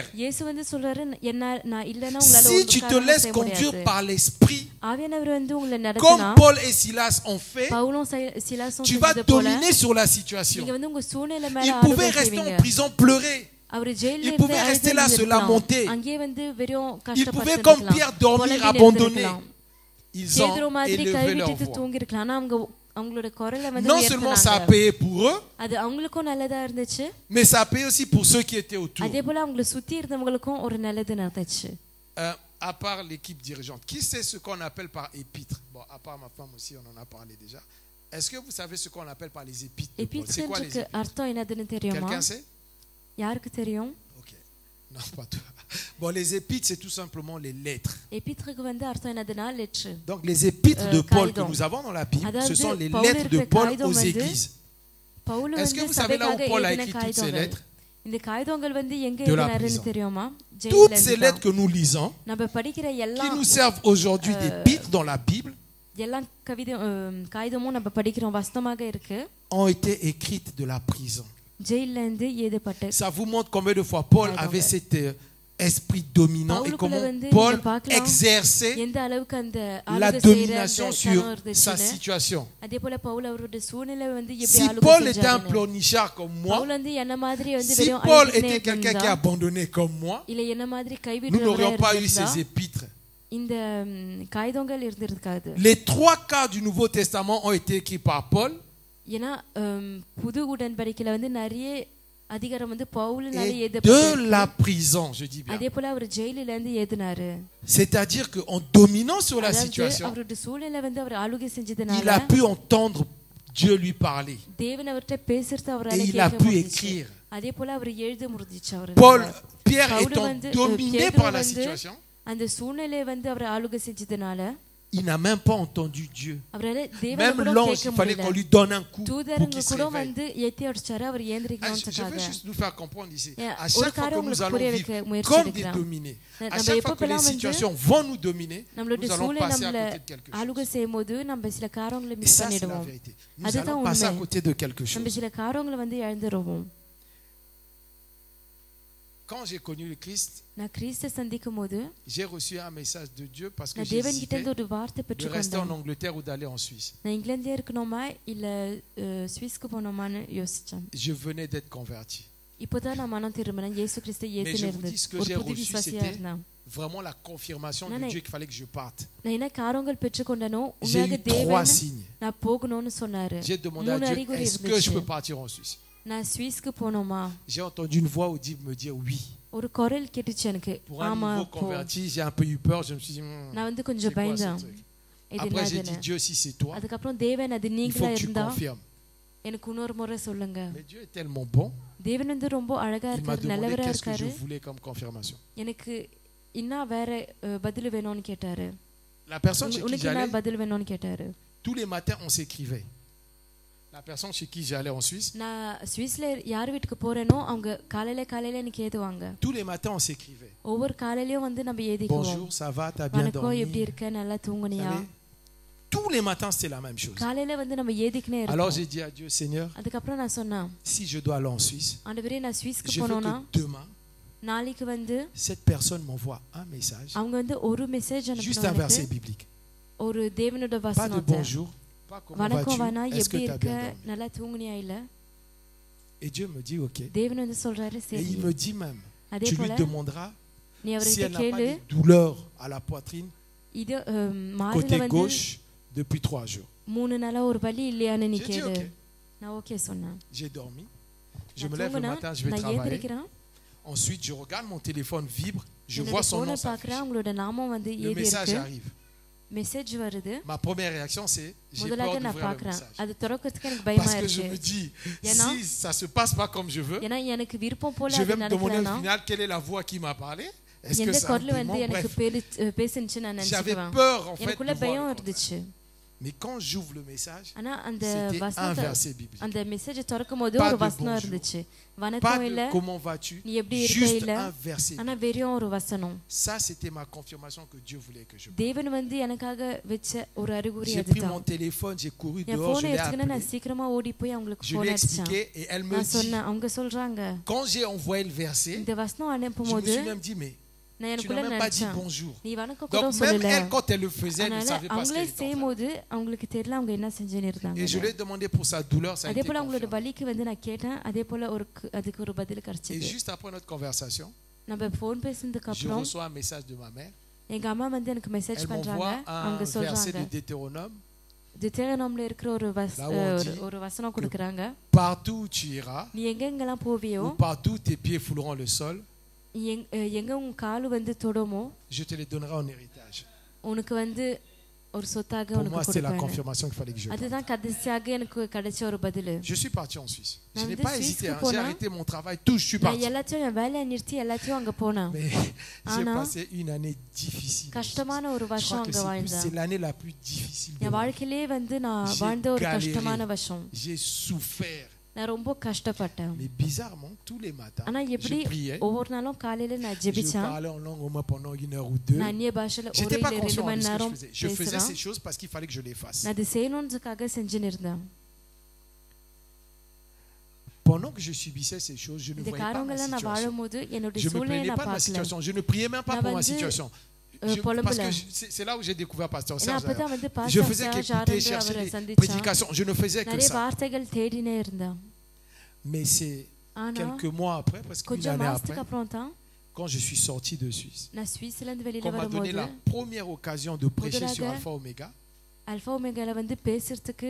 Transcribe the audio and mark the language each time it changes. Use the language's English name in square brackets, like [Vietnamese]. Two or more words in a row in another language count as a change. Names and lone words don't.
[French] Si tu te laisses conduire par l'esprit, comme Paul et Silas ont fait, tu vas dominer sur la situation. Ils pouvaient rester en prison pleurer. Ils pouvaient rester là se lamenter. Ils pouvaient comme Pierre dormir abandonné. Ils ont élevé leur voix. [Tamil] அவங்களோட குரலை வந்து [French] Non seulement ça a [Tamil] உயர்த்தினாங்க. [French] payé pour eux, [Tamil] அது அவங்களுக்கும் நல்லதா இருந்துச்சு. [French] mais ça a payé aussi pour ceux qui étaient autour. [Tamil] அதே போல அவங்கள சுத்தி இருந்தவங்களுக்கும் ஒரு நல்லது நடந்துச்சு. [French] À part l'équipe dirigeante, qui sait ce qu'on appelle par épître? Bon, à part ma femme aussi, on en a parlé déjà. Est-ce que vous savez ce qu'on appelle par les épîtres de Paul? C'est quoi les [Tamil] எபித்ருக்கு [French] épîtres? [Tamil] அர்த்தம் என்னதுன்னு தெரியுமா? [French] Quelqu'un sait? [Tamil] யாருக்கு தெரியும்? [French] Ok. Non, pas toi. Bon, les épîtres, c'est tout simplement les lettres. [Tamil] எபித்ருக்கு வந்து அர்த்தம் என்னதுன்னா லெட்டர். [French] Donc, les épîtres de Paul que Kaidon. nous avons dans la Bible, ce [Tamil] Aதாவது [French] sont les [Tamil] பவுல் [French] lettres de [Tamil] இருக்கிற [French] Paul [Tamil] காகிதம் [French] aux [Tamil] வந்து [French] églises. [Tamil] பவுல் [French] Est-ce que [Tamil] வந்து [French] vous savez là où [Tamil] சபைக்காக [French] Paul a [Tamil] எழுதின [French] écrit toutes ces [Tamil] காகிதங்கள். [French] lettres? [Tamil] இந்த காகிதங்கள் வந்து எங்க [French] De la [Tamil] எழுதினாருன்னு [French] prison. [Tamil] தெரியுமா? [French] Toutes ces [Tamil] ஜெயில்ல [French] lettres que nous lisons, [Tamil] நம்ம படிக்கிற [French] qui [Tamil] எல்லா [French] nous servent aujourd'hui d'épîtres dans la Bible, [Tamil] எல்லா காகிதமும் நம்ம படிக்கிறோம் வசனமாக இருக்கு. [French] ont été écrites de la prison. [Tamil] ஜெயில்ல இருந்து எழுதப்பட்ட. [French] Ça vous montre combien de fois Paul avait cet esprit dominant et comment Paul exerçait [Tamil] எந்த அளவுக்கு அந்த [French] la [Tamil] ஆளுகை செய்யற [French] domination sur sa [Tamil] இருந்துச்சுன்னு. [French] situation. [Tamil] அதே போல பவுல் அவரோட சூழ்நிலை வந்து எப்படி [French] Si [Tamil] ஆளுகை [French] Paul était un [Tamil] செஞ்சாருன்னு. [French] pleurnichard comme moi, [Tamil] பவுல் வந்து என்ன மாதிரி வந்து [French] si [Tamil] வெறும் [French] Paul [Tamil] அழுதுகிட்டே [French] était quelqu'un qui a [Tamil] இருந்தா, [French] abandonné comme moi, [Tamil] இல்ல என்ன மாதிரி [French] nous [Tamil] கைவிடுறவரா [French] n'aurions pas eu [Tamil] இருந்தா [French] ces épîtres. [Tamil] இந்த காகிதங்கள் இருந்திருக்காது. [French] Les 3 quarts du Nouveau Testament ont été écrits par Paul. [Tamil] ஏன்னா புது உடன்படிக்கையில வந்து நிறைய அதிகாரம் வந்து பவுல்னால [French] Et de [Tamil] எழுதப்பட்டிருக்கு. [French] la prison, je dis bien. [Tamil] அதே போல அவர் ஜெயிலில இருந்து எழுதினாரு. [French] C'est-à-dire qu'en dominant sur la [Tamil] அதாவது [French] situation, [Tamil] அவரோட சூழ்நிலை வந்து அவர் ஆளுகை [French] il [Tamil] செஞ்சதுனால [French] a pu entendre Dieu lui parler. [Tamil] தேவன் அவர்கிட்ட பேசுறது அவரால [French] Et il a [Tamil] கேட்க [French] pu [Tamil] முடிஞ்சுச்சு. [French] écrire. [Tamil] அதே போல அவர் எழுத முடிஞ்சுச்சு அவர். [French] Pierre [Tamil] பவுல் [French] étant [Tamil] வந்து [French] dominé [Tamil] பேதுரு [French] par la [Tamil] வந்து [French] situation, [Tamil] அந்த சூழ்நிலையை வந்து அவர் ஆளுகை செஞ்சதுனால [French] il n'a même pas entendu Dieu. [Tamil] அவரால தேவனை [French] Même [Tamil] கூட [French] l'ange, [Tamil] கேட்க [French] il fallait [Tamil] முடியல. [French] qu'on lui donne un coup pour [Tamil] தூதரங்க [French] qu'il se [Tamil] கூட [French] réveille. [Tamil] வந்து ஏத்தி அடிச்சாரு அவர் [French] Je [Tamil] ஏந்திரிக்கணும்ன்றதுக்காக. [French] veux juste nous faire comprendre ici. Yeah, À [Tamil] ஒரு [French] chaque fois que [Tamil] காரியம் [French] nous [Tamil] உங்களுக்கு [French] allons [Tamil] புரிய [French] vivre [Tamil] வைக்க முயற்சி [French] comme des [Tamil] எடுக்கலாம். [French] dominés, à [Tamil] நம்ம [French] chaque fois que les [Tamil] எப்பப்பெல்லாம் வந்து [French] situations vont nous dominer, [Tamil] நம்மளோட [French] nous allons [Tamil] சூழ்நிலை [French] passer à [Tamil] நம்மள [French] côté de quelque chose. [Tamil] ஆளுகை செய்யும்போது நம்ம சில காரியங்களை [French] Et [Tamil] மிஸ் [French] ça, c'est la [Tamil] பண்ணிடுவோம். [French] vérité. Nous [Tamil] அதுதான் [French] allons passer à [Tamil] உண்மை. [French] côté de quelque [Tamil] நம்ம [French] chose. [Tamil] சில காரியங்களை வந்து இழந்துருவோம். [French] Quand j'ai connu le Christ, [Tamil] நான் கிறிஸ்துவை சந்திக்கும் போது [French] j'ai reçu un message de Dieu parce que [Tamil] நான் தேவன் கிட்ட [French] j'hésitais [Tamil] இருந்து ஒரு வார்த்தை [French] de rester en [Tamil] பெற்றுக்கொண்டேன். [French] Angleterre ou d'aller en Suisse. [Tamil] நான் இங்கிலாந்துல இருக்கணுமா இல்ல சுவிஸ்க்கு போகணுமான்னு யோசிச்சேன். [French] Je venais d'être converti. [Tamil] இப்போதான் நான் மனம் திரும்பினேன். இயேசு கிறிஸ்துவை ஏத்துன்னு இருந்தேன். [French] ce que [Tamil] ஒரு [French] j'ai [Tamil] புது [French] reçu, [Tamil] விசுவாசியா [French] c'était [Tamil] இருந்தேன். [French] Vraiment la confirmation Non, de non. Dieu qu'il fallait que je parte. [Tamil] நான் என்ன காரியங்கள் பெற்றுக்கொண்டனோ [French] J'ai [Tamil] உண்மையாக [French] eu 3 [Tamil] தேவன் [French] signes. [Tamil] நான் போகணும்னு சொன்னாரு. [French] J'ai demandé à [Tamil] 3 [French] Dieu, [Tamil] அறிகுறி [French] est-ce que je [Tamil] இருந்துச்சு. [French] peux partir en Suisse? [Tamil] நான் சுவிஸ்க்கு போகணுமா? [French] J'ai entendu une voix audible me dire oui. [Tamil] ஒரு குரல் கேட்டுச்சு எனக்கு. [French] Pour un [Tamil] ஆமா [French] nouveau [Tamil] போ. [French] converti, j'ai un peu eu peur. Je me suis dit, [Tamil] நான் வந்து [French] c'est [Tamil] கொஞ்சம் [French] quoi ce [Tamil] பயந்தேன். [French] truc? [Tamil] இது [French] Après, j'ai dit, [Tamil] என்னதுன்னு. [French] Dieu, si c'est toi, [Tamil] அதுக்கப்புறம் தேவன் அது [French] il faut [Tamil] நீங்களா [French] que tu [Tamil] இருந்தா [French] confirmes. [Tamil] எனக்கு இன்னொரு முறை சொல்லுங்க. [French] Mais Dieu est tellement bon, [Tamil] தேவன் வந்து ரொம்ப அழகா [French] il m'a [Tamil] இருக்காரு, [French] demandé [Tamil] நல்லவரா [French] qu'est-ce que je [Tamil] இருக்காரு. [French] voulais comme confirmation. [Tamil] எனக்கு இன்னும் வேற பதில் வேணும்னு கேட்டாரு. [French] La personne chez qui [Tamil] உனக்கு என்ன [French] j'allais, [Tamil] பதில் வேணும்னு கேட்டாரு. [French] tous les matins, on s'écrivait. La personne chez qui j'allais en Suisse, [Tamil] நான் சுவிஸ்ல யார் வீட்டுக்கு போறேனோ அவங்க காலையில எனக்கு ஏதுவாங்க. [French] tous les matins, on s'écrivait. [Tamil] ஒவ்வொரு காலையிலயும் வந்து நம்ம ஏதிக்குவோம். [French] Bonjour, ça va, t'as bien [Tamil] வணக்கம், எப்படி [French] dormi? [Tamil] இருக்க, நல்லா தூங்குனியா? [French] Vous savez, tous les matins, c'était la même chose. [Tamil] காலையில வந்து நம்ம ஏதிக்குனே [French] Alors [Tamil] இருப்போம். [French] j'ai dit à Dieu, Seigneur, [Tamil] அதுக்கப்புறம் நான் சொன்னேன், [French] si je dois aller en Suisse, [Tamil] ஆண்டவரே நான் சுவிஸ்க்கு [French] je veux [Tamil] போனோம்னா [French] que demain, [Tamil] நாளைக்கு வந்து [French] cette personne m'envoie un message, [Tamil] அவங்க வந்து ஒரு மெசேஜ் [French] juste un verset [Tamil] அனுப்புறாங்க. [French] biblique. [Tamil] ஒரு தேவனோட [French] Pas de [Tamil] வசனத்தை. [French] bonjour, pas comment [Tamil] வணக்கம் வேணா, [French] vas-tu, est-ce que [Tamil] எப்படி [French] tu as [Tamil] இருக்க, [French] bien dormi? [Tamil] நல்லா தூங்குனியா இல்ல? [French] Et Dieu me dit, ok. [Tamil] தேவன் வந்து சொல்றாரு, [French] Et [Tamil] சரி. [French] il me dit même, [Tamil] அதே [French] tu lui [Tamil] போல [French] demanderas [Tamil] நீ [French] si [Tamil] அவர்கிட்ட [French] elle n'a pas [Tamil] கேளு, [French] de douleur à la poitrine, [Tamil] இது மார்ல [French] côté [Tamil] வந்து [French] gauche, depuis 3 jours. [Tamil] 3 நாளா ஒரு வலி இல்லையான்னு நீ [French] J'ai dit, [Tamil] கேளு. [French] ok. [Tamil] நான் ஓகே சொன்னேன். [French] J'ai dormi, je [Tamil] நான் [French] me lève le [Tamil] தூங்குனா, [French] matin, je vais [Tamil] நான் [French] travailler. [Tamil] ஏந்திரிக்கிறேன். [French] Ensuite, je regarde mon téléphone vibre, je [Tamil] என்னோட [French] vois son [Tamil] போனை [French] nom [Tamil] பார்க்கறேன், [French] s'afficher. [Tamil] உங்களோட நாமம் வந்து [French] Le [Tamil] ஏதி [French] message [Tamil] இருக்கு. [French] arrive. [Tamil] மெசேஜ் வருது. [French] Ma première réaction, c'est j'ai peur [Tamil] முதலாக நான் [French] d'ouvrir le [Tamil] பார்க்கறேன். [French] message. [Tamil] அது திறக்கிறதுக்கு எனக்கு பயமா [French] Parce que je me [Tamil] இருக்கு. [French] dis, [Tamil] ஏன்னா- [French] si ça se passe pas comme je veux, [Tamil] ஏன்னா எனக்கு விருப்பம் போல [French] je [Tamil] அது [French] vais me demander [Tamil] நடக்கலனா [French] au final quelle est la voix qui m'a parlé. Est-ce que [Tamil] எந்த [French] c'est un [Tamil] குரல் வந்து [French] démon? [Tamil] எனக்கு [French] Bref, [Tamil] பேசுனுச்சு நான் [French] j'avais [Tamil] நினைச்சுக்குவேன். [French] peur en fait de [Tamil] எனக்குள்ள [French] voir [Tamil] பயம் [French] le contraire. [Tamil] இருந்துச்சு. [French] Mais quand j'ouvre le message, [Tamil] ஆனா அந்த [French] c'était un [Tamil] வசனத்தை [French] verset biblique. [Tamil] அந்த மெசேஜ் திறக்கும் போது [French] Pas [Tamil] ஒரு [French] de [Tamil] வசனம் [French] bonjour. [Tamil] இருந்துச்சு. [French] Pas [Tamil] வணக்கம் இல்ல, [French] de comment vas-tu, [Tamil] நீ எப்படி இருக்க [French] juste [Tamil] இல்ல, [French] un verset. [Tamil] ஆனா வெறும் ஒரு வசனம். [French] Ça, c'était ma confirmation que Dieu voulait que je. [Tamil] தேவன் வந்து எனக்காக வெச்ச ஒரு அறிகுறி [French] J'ai pris [Tamil] அதுதான். [French] mon téléphone, j'ai couru [Tamil] என் [French] dehors, je [Tamil] போனை [French] l'ai [Tamil] எடுத்துக்கினா நான் [French] appelé. [Tamil] சீக்கிரமா ஓடி போய் அவங்களுக்கு [French] Je lui [Tamil] போன் [French] ai [Tamil] அடிச்சேன். [French] expliqué et elle me [Tamil] நான் [French] dit, [Tamil] சொன்னேன், அவங்க சொல்றாங்க, [French] quand j'ai envoyé le verset, [Tamil] இந்த வசனம் [French] je me [Tamil] அனுப்பும்போது [French] suis même dit, mais [Tamil] நான் [French] tu [Tamil] எனக்குள்ள [French] n'as même pas dit [Tamil] நினைச்சேன், [French] bonjour. [Tamil] நீ வணக்கம் கூட [French] Donc même [Tamil] சொல்லல. [French] elle, quand elle le faisait, elle ne [Tamil] அதனால [French] savait pas ce [Tamil] அவங்களே [French] qu'elle était en train de [Tamil] செய்யும் போது அவங்களுக்கு தெரியல அவங்க என்ன செஞ்சுன்னு இருந்தாங்க. [French] Et je lui ai demandé pour sa douleur, ça a [Tamil] அதே [French] été [Tamil] போல அவங்களோட [French] confirmé. [Tamil] வலிக்கு வந்து நான் கேட்டேன். அதே போல அதுக்கு ஒரு பதில் [French] Et [Tamil] கிடைச்சது. [French] juste après notre conversation, [Tamil] நம்ம போன் பேசினதுக்கு [French] je [Tamil] அப்புறம் [French] reçois un message de ma mère. [Tamil] எங்க அம்மா வந்து எனக்கு மெசேஜ் [French] Elle [Tamil] பண்றாங்க. [French] m'envoie un [Tamil] அவங்க [French] verset [Tamil] சொல்றாங்க, [French] de Deutéronome [Tamil] தித்தேகனம்ல இருக்கிற [French] Là où on dit [Tamil] ஒரு வசனம் கொடுக்கறாங்க. [French] partout où tu iras, [Tamil] நீ எங்கெங்கெல்லாம் போவியோ, [French] ou partout où tes pieds fouleront le sol, [Tamil] எங்க உன் கால் வந்து தொடுமோ, [French] je te les donnerai en héritage. [Tamil] உனக்கு வந்து ஒரு சொத்தாக [French] Pour [Tamil] உனக்கு [French] moi, c'était la [Tamil] கொடுப்பேன். [French] confirmation qu'il fallait que je parle. [Tamil] அதுதான் கடைசியாக எனக்கு கிடைச்ச ஒரு பதில். [French] Je suis parti en Suisse. Je [Tamil] நான் [French] n'ai [Tamil] வந்து [French] pas hésité. [Tamil] சுவிஸ்க்கு [French] J'ai [Tamil] போனா, [French] arrêté mon travail. Tout, je suis [Tamil] நான் [French] parti. [Tamil] எல்லாத்தையும் என் வேலையை நிறுத்தி எல்லாத்தையும் அங்க போனேன். [French] Mais j'ai [Tamil] ஆனா, [French] passé une année difficile. [Tamil] கஷ்டமான ஒரு [French] Je [Tamil] வருஷம் [French] crois que [Tamil] அங்க [French] c'est [Tamil] வாழ்ந்தேன். [French] l'année la plus difficile de [Tamil] என் [French] ma vie. [Tamil] வாழ்க்கையிலே வந்து நான் [French] J'ai [Tamil] வாழ்ந்த ஒரு [French] galéré. [Tamil] கஷ்டமான வருஷம். [French] J'ai souffert. [Tamil] நான் ரொம்ப கஷ்டப்பட்டேன். [French] Mais bizarrement, tous les matins, [Tamil] ஆனா எப்படி [French] je priais. [Tamil] ஒவ்வொரு நாளும் காலையில நான் [French] Je [Tamil] ஜெபிச்சேன். [French] parlais en langue au moins pendant 1 heure ou 2. [Tamil] நான் அந்நிய பாஷையில [French] Je [Tamil] ஒரு [French] n'étais pas [Tamil] இல்ல 2 [French] conscient de [Tamil] மணி [French] ce que je [Tamil] நேரம் [French] faisais. Je faisais [Tamil] பேசுறேன். [French] ces choses parce qu'il fallait que je les fasse. [Tamil] நான் அது செய்யணும்ன்றதுக்காக செஞ்சுன்னு இருந்தேன். [French] Pendant que je subissais ces choses, je ne [Tamil] இந்த [French] voyais pas ma [Tamil] காரியங்களை நான் [French] situation. [Tamil] வாழும்போது என்னுடைய [French] Je ne me [Tamil] சூழ்நிலையை [French] plaignais [Tamil] நான் [French] pas de ma [Tamil] பார்க்கல. [French] situation. Je ne priais même pas [Tamil] நான் [French] pour ma [Tamil] வந்து, [French] situation. [Tamil] புலம்பல. [French] Parce que c'est là où j'ai découvert Pasteur [Tamil] ஏன்னா [French] Serge. [Tamil] அப்பதான் வந்து [French] Je [Tamil] பாஸ்டர் [French] faisais [Tamil] சார்ஜ் [French] qu'écouter, [Tamil] ஆரம்பி [French] chercher [Tamil] அவரை [French] des [Tamil] சந்திச்சேன். [French] prédications. Je ne faisais que [Tamil] நிறைய [French] ça. [Tamil] வார்த்தைகள் தேடினே இருந்தேன். [French] Mais c'est [Tamil] ஆனா [French] quelques mois après, presque une [Tamil] கொஞ்சம் [French] année [Tamil] மாசத்துக்கு [French] après, [Tamil] அப்புறம் தான் [French] quand je suis sorti de Suisse, [Tamil] நான் சுவிஸ்ல இருந்து வெளியில [French] qu'on m'a donné [Tamil] வரும்போது [French] la première occasion de prêcher sur [Tamil] முதலாக [French] Alpha Omega, [Tamil] அல்பா ஒமேகால வந்து பேசுறதுக்கு